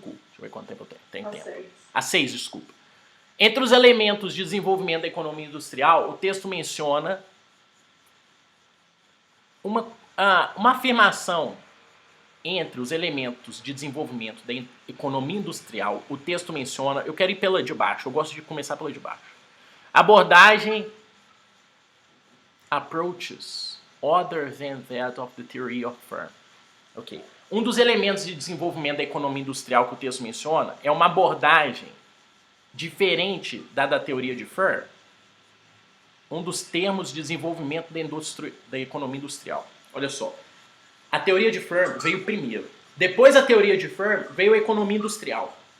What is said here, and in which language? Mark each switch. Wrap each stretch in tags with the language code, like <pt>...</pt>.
<pt>Deixa eu ver quanto tempo eu tenho. Tem tempo. A 6, desculpa. Entre os elementos de desenvolvimento da economia industrial, o texto menciona uma afirmação entre os elementos de desenvolvimento da economia industrial. O texto menciona, eu quero ir pela de baixo, eu gosto de começar pela de baixo.</pt> <en>Abordagem, approaches other than that of the theory of Firm. Ok.</en> <pt>Um dos elementos de desenvolvimento da economia industrial que o texto menciona é uma abordagem diferente da teoria de Firm. Um dos termos de desenvolvimento da economia industrial. Olha só. A teoria de Firm veio primeiro. Depois da teoria de Firm veio a economia industrial.</pt>